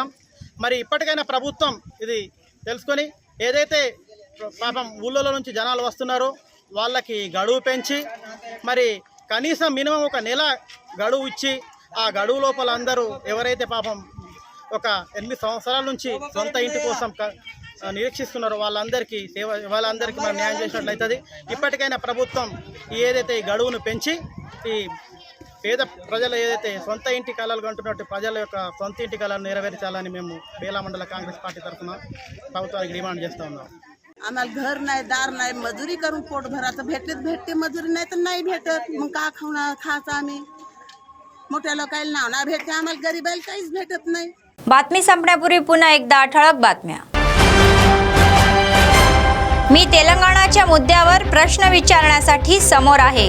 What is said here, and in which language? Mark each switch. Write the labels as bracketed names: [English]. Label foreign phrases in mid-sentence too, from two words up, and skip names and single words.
[Telugu] మరి ఇప్పటికైనా ప్రభుత్వం ఇది తెలుసుకొని ఏదైతే పాపం ఊళ్ళలో నుంచి జనాలు వస్తున్నారో వాళ్ళకి గడువు పెంచి మరి కనీసం మినిమం ఒక నెల గడువు ఇచ్చి ఆ గడువు లోపల అందరూ ఎవరైతే పాపం ఒక 8 సంవత్సరాల నుంచి సొంత ఇంటి కోసం నిరీక్షిస్తున్నారో వాళ్ళందరికీ మనం న్యాయం చేసినట్లయితుంది। ఇప్పటికైనా ప్రభుత్వం ఏదైతే ఈ గడువును పెంచి ఈ పేద ప్రజలు ఏదైతే సొంత ఇంటి కళలు కంటున్నట్టు ప్రజల యొక్క సొంత ఇంటి కళను నెరవేర్చాలని మేము బేలా మండల कांग्रेस पार्टी तर्फे ప్రభుత్వానికి डिमांड చేస్తూ ఉన్నాం। [Marathi] आम्हाला घर नाही, दार नाही, मजुरी करून पोट भरायचं, भेटते मजुरी नाही तर नाही भेटत, मग का खायचं आम्ही? मोठ्या लोकांना नाव नाही भेटते, आम्हाला गरीबाला काहीच भेटत नाही। बातमी संपण्यापूर्वी पुन्हा एकदा ठळक बातम्या। मी तेलंगणाच्या मुद्द्यावर प्रश्न विचारण्यासाठी समोर आहे।